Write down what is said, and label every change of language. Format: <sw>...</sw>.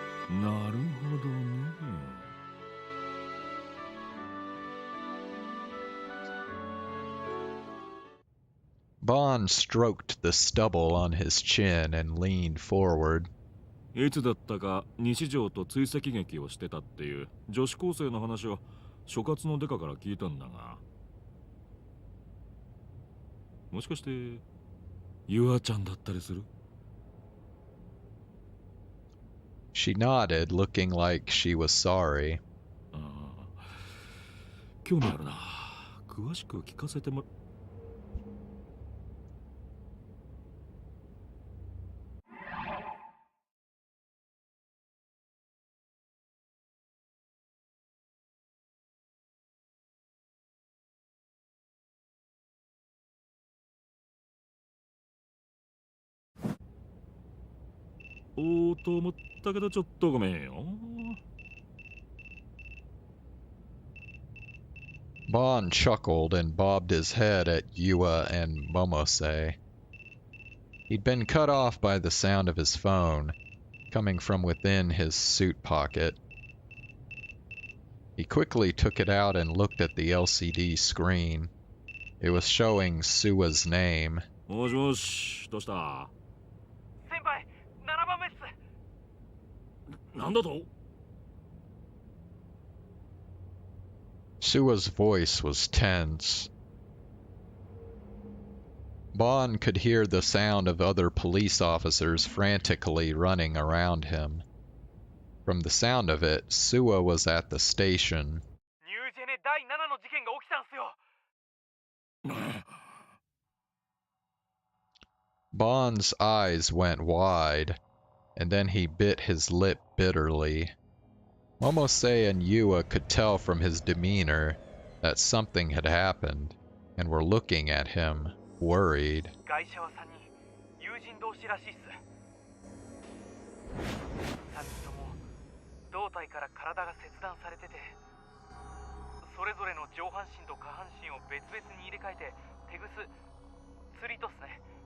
<ja>なるほどね。</ja> <en>Bon stroked the stubble on his chin and leaned forward.</en> <ja>いつだったか西条と追跡劇をしてたっていう女子高生の話を所轄のデカから聞いたんだが、もしかしてユアちゃんだったりする？</ja> <en>She nodded, looking like she was sorry.</en> <ja>ああ、興味あるな。詳しく聞かせてもら。おうと思ったけどちょっとごめんよ。</ja> <en>Bon chuckled and bobbed his head at Yua and Momose. He'd been cut off by the sound of his phone, coming from within his suit pocket. He quickly took it out and looked at the LCD screen. It was showing Sua's name.</en> <ja>もしもし、どうした？先輩、7番目っす。なんだと？</ja> <en>Sua's voice was tense. Bon could hear the sound of other police officers frantically running around him. From the sound of it, Sua was at the station.</en> <ja>ニュージェネ第7の事件が起きたんすよ。</ja> <en>Bon's eyes went wide, and then he bit his lip bitterly. Momose and Yua could tell from his demeanor that something had happened, and were looking at him, worried.</en> <ja>ガイシャは3人、友人同士らしいっす。 3人とも胴体から体が切断されてて、それぞれの上半身と下半身を別々に入れ替えてテグス、釣りとっすね。</ja>